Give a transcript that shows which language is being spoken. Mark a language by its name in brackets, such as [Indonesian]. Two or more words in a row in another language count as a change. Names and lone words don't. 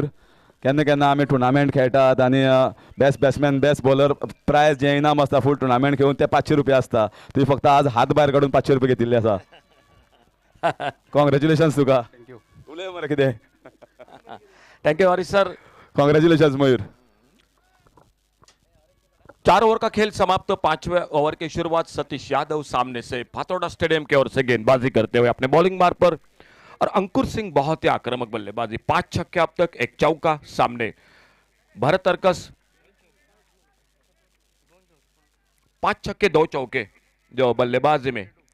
[Konkani] केन्ना केन्ना आमी टुर्नामेंट खेळटात आणि [English] best batsman best bowler prize [Konkani] जे इनाम आसता [English] full tournament [Konkani] खेळून ते 500 रुपया आसता. तुवें फक्त आज हात भायर काडून 500 रुपया घेतिल्ले आसा. कॉंग्रॅच्युलेशन्स तुका. [English] thank you. [Konkani] उलय मरे कितें. [English] thank you Harish sir. [Konkani] कॉंग्रॅच्युलेशन्स मयूर. [Hindi] 4 ओवर का खेल समाप्त. 5वें ओवर की शुरुआत सतीश यादव सामने से फातोड़ा स्टेडियम की ओर से गेंदबाजी करते हुए अपने बॉलिंग मार्ग पर, और अंकुर सिंह बहुत ही आक्रामक बल्लेबाजी. 5 छक्के अब तक, 1 चौका. सामने भरत अर्कस 5 छक्के 2 चौके जो बल्लेबाजी में.